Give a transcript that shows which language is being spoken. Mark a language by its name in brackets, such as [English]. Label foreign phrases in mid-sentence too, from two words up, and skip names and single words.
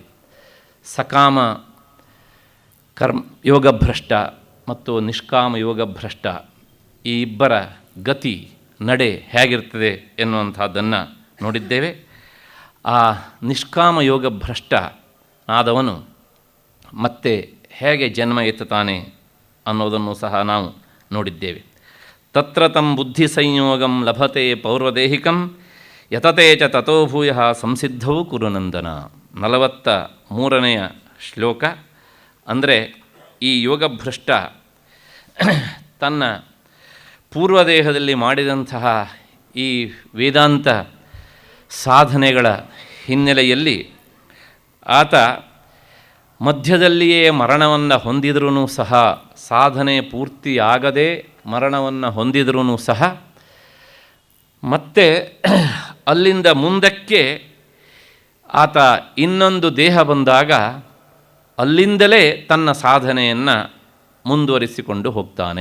[Kannada] ಸಕಾಮ ಯೋಗಭ್ರಷ್ಟ ಮತ್ತು ನಿಷ್ಕಾಮ ಯೋಗಭ್ರಷ್ಟ ಈ ಇಬ್ಬರ ಗತಿ ನಡೆ ಹೇಗಿರ್ತದೆ ಎನ್ನುವಂಥದ್ದನ್ನು ನೋಡಿದ್ದೇವೆ. ಆ ನಿಷ್ಕಾಮ ಯೋಗಭ್ರಷ್ಟ ಆದವನು ಮತ್ತೆ ಹೇಗೆ ಜನ್ಮ ಎತ್ತುತ್ತಾನೆ ಅನ್ನೋದನ್ನು ಸಹ ನಾವು ನೋಡಿದ್ದೇವೆ. [Sanskrit] ತತ್ರ ತಂ ಬುದ್ಧಿ ಸಂಯೋಗಂ ಲಭತೆ ಪೌರ್ವದೇಹಿಕಂ ಯತತೆ ಚ ತಥೋ ಭೂಯಃ ಸಂಸಿದ್ಧವು ಕುರುನಂದನ. [Kannada] 43ನೆಯ ಶ್ಲೋಕ. ಅಂದರೆ ಈ ಯೋಗಭ್ರಷ್ಟ ತನ್ನ ಪೂರ್ವದೇಹದಲ್ಲಿ ಮಾಡಿದಂತಹ ಈ ವೇದಾಂತ ಸಾಧನೆಗಳ ಹಿನ್ನೆಲೆಯಲ್ಲಿ ಆತ ಮಧ್ಯದಲ್ಲಿಯೇ ಮರಣವನ್ನು ಹೊಂದಿದ್ರೂ ಸಹ, ಸಾಧನೆ ಪೂರ್ತಿಯಾಗದೆ ಮರಣವನ್ನು ಹೊಂದಿದ್ರೂ ಸಹ, ಮತ್ತೆ ಅಲ್ಲಿಂದ ಮುಂದಕ್ಕೆ ಆತ ಇನ್ನೊಂದು ದೇಹ ಬಂದಾಗ ಅಲ್ಲಿಂದಲೇ ತನ್ನ ಸಾಧನೆಯನ್ನು ಮುಂದುವರಿಸಿಕೊಂಡು ಹೋಗ್ತಾನೆ.